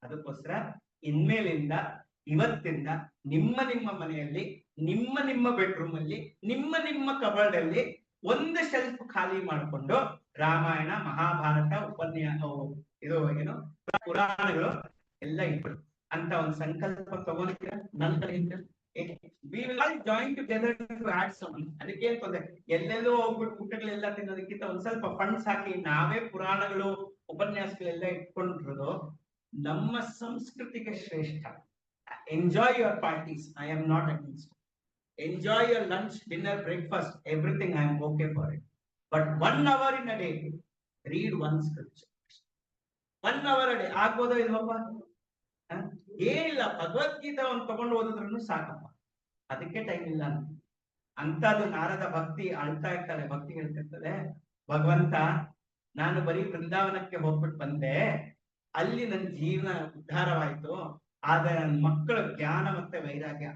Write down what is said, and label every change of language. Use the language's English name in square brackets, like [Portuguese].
[Kannada] ಅದಕ್ಕೋಸ್ಕರ ಇನ್ಮೇಲಿಂದ ಇವತ್ತಿಂದ ನಿಮ್ಮ ಮನೆಯಲ್ಲಿ, ನಿಮ್ಮ ಬೆಡ್ರೂಮ್ ಅಲ್ಲಿ, ನಿಮ್ಮ ಕಬರ್ಡ್ ಅಲ್ಲಿ ಒಂದು ಶೆಲ್ಫ್ ಖಾಲಿ ಮಾಡಿಕೊಂಡು ರಾಮಾಯಣ, ಮಹಾಭಾರತ, ಇದು ಏನು ಪುರಾಣಗಳು ಎಲ್ಲ ಇಟ್ಬಿಡು ಅಂತ ಒಂದು ಸಂಕಲ್ಪ ತಗೊಂಡಿದ್ದೀರಾ ನನ್ನ ಕಡೆಯಿಂದ. [English] We will all join together to add some. [Kannada] ಅದಕ್ಕೆ ಅಂತಂದ್ರೆ ಎಲ್ಲೆಲ್ಲೋ ಹೋಗ್ಬಿಟ್ಟು ಊಟಗಳೆಲ್ಲ ತಿನ್ನೋದಕ್ಕಿಂತ ಒಂದ್ ಸ್ವಲ್ಪ ಫಂಡ್ಸ್ ಹಾಕಿ ನಾವೇ ಪುರಾಣಗಳು, ಉಪನ್ಯಾಸಗಳೆಲ್ಲ ಇಟ್ಕೊಂಡಿರೋದು ನಮ್ಮ ಸಂಸ್ಕೃತಿಗೆ ಶ್ರೇಷ್ಠ. [English] Enjoy your parties, I am not against. Enjoy your lunch, dinner, breakfast, everything I am okay for it. But 1 hour in a day, read one scripture. 1 hour a day [Kannada] ಆಗ್ಬೋದೋ ಇಲ್ವಪ್ಪ? ಏನಿಲ್ಲ, ಭಗವದ್ಗೀತೆ ಒಂದು ತಗೊಂಡು ಓದಿದ್ರು ಸಾಕಪ್ಪ. ಅದಕ್ಕೆ ಟೈಮ್ ಇಲ್ಲ ಅಂತದ್ದು. ನಾರದ ಭಕ್ತಿ ಅಳ್ತಾ ಇರ್ತಾರೆ, ಭಕ್ತಿ ಹೇಳ್ತಿರ್ತಾರೆ, ಭಗವಂತ ನಾನು ಬರೀ ಬೃಂದಾವನಕ್ಕೆ ಹೋಗ್ಬಿಟ್ಟು ಬಂದೆ, ಅಲ್ಲಿ ನನ್ನ ಜೀವನ ಉದ್ಧಾರವಾಯ್ತು, ಆದ್ರೆ ನನ್ನ ಮಕ್ಕಳ ಜ್ಞಾನ ಮತ್ತೆ ವೈರಾಗ್ಯ.